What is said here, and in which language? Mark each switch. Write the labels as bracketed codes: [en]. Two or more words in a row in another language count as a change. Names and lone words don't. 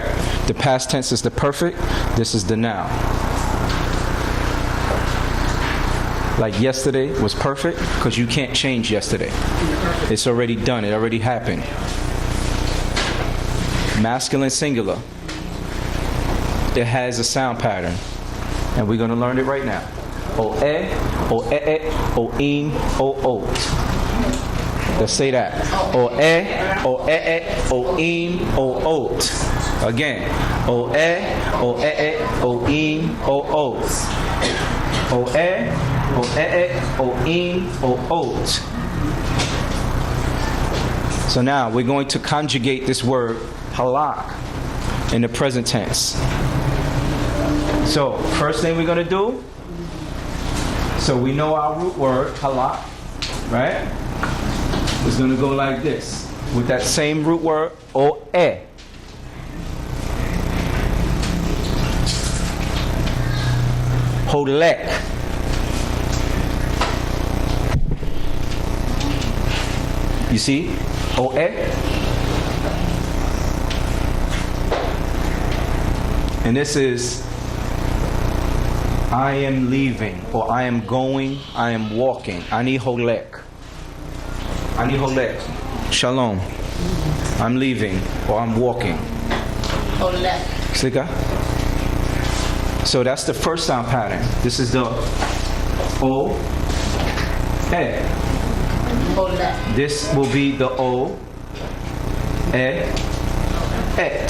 [en] The past tense is the perfect, this is the now. Like yesterday was perfect because you can't change yesterday. It's already done. It already happened. Masculine singular. it has a sound pattern. And we're going to learn it right now. O-e, o-e-e, o-im, o-ot. Let's say that. O-e, o-e-e, o-im, o-ot. Again. O-e, o-e-e, o-im, o-ot. O-e, o-e-e, o-im, o-ot. So now we're going to conjugate this word halak in the present tense. So first thing we're going to do, so we know our root word halak, right? It's going to go like this with that same root word o-e. Holek. You see? O-e. And this is I am leaving, or I am going, I am walking. [he] אני הולך. אני הולך. [en] Shalom. I'm leaving, or I'm walking. Holek. Sika? So that's the first sound pattern. This is the O, E. Holek. This will be the O, E, Et.